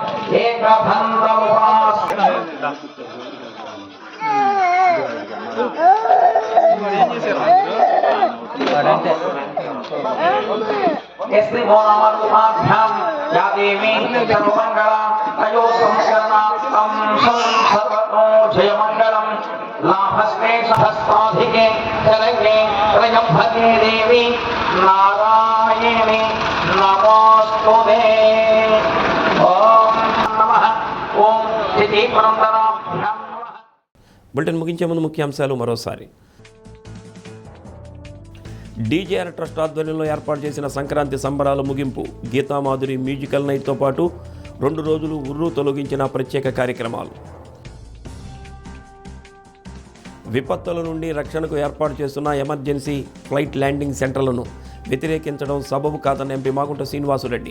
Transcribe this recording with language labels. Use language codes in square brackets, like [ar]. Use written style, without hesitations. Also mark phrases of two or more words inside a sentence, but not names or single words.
[sa] या देवी सर्वमंगला तयो संशरणात्तं सर्वतो जयमंगलम लाभस्ते सहस्राधिके शरण्ये त्र्यंबके देवी नारायणे नमोस्तुते। ओम नमः ओम तिथि परंपरा। [te] బులెటిన్ ముగించే ముందు ముఖ్యాంశాలు మరోసారి. డీజేఆర్ ట్రస్ట్ ఆధ్వర్యంలో ఏర్పాటు చేసిన సంక్రాంతి సంబరాల ముగింపు. గీతామాధురి మ్యూజికల్ నైట్తో పాటు 2 రోజులు ఉర్రు తొలగించిన ప్రత్యేక కార్యక్రమాలు. విపత్తుల నుండి రక్షణకు ఏర్పాటు చేస్తున్న ఎమర్జెన్సీ ఫ్లైట్ ల్యాండింగ్ సెంటర్లను వ్యతిరేకించడం సబబు కాదన్న ఎంపీ మాగుంట శ్రీనివాసురెడ్డి.